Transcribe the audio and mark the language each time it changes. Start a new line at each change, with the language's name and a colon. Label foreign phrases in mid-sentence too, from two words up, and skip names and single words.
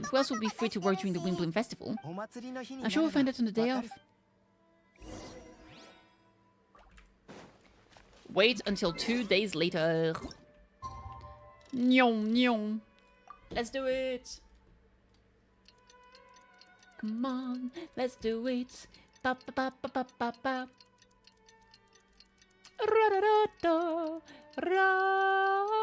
English: Who else will be free to work during the Windbloom Festival? I'm sure we'll find out on the day off. Wait until 2 days later. Nyom, nyom. Let's do it. Come on, let's do it. Ba ba ba ba ba ba ba. Ra ra ra da. Ra.